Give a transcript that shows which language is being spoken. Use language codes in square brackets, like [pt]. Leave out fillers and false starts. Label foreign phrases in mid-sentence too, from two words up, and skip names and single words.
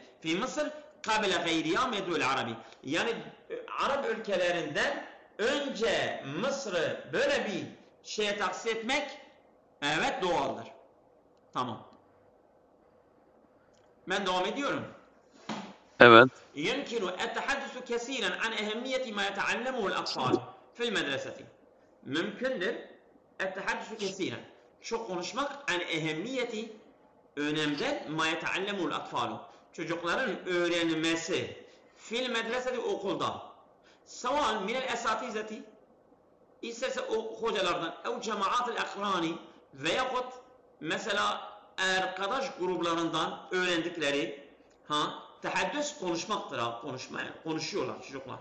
[ar] في مصر قبل غيرها من الدول العربية. [tr] Yani Arap ülkelerinden önce Mısır'ı böyle bir şeye tahsis etmek evet doğaldır. Tamam. Ben devam ediyorum. Evet. [ar] يمكن التحدث كثيرا عن أهمية ما يتعلمه الأطفال في المدرسة. [tr] Mümkündür. [ar] التحدث كثيرا. [tr] Çok konuşmak [ar] عن أهمية [tr] önemden [ar] ما يتعلمه الأطفال. [tr] Çocukların öğrenmesi [ar] في المدرسة [tr] okulda. [ar] سواء من الأساتذة [tr] isterse o hocalardan [ar] أو جماعة الأقران [tr] veyahut mesela arkadaş gruplarından öğrendikleri tehaddüs konuşmaktır konuşuyorlar çocuklar.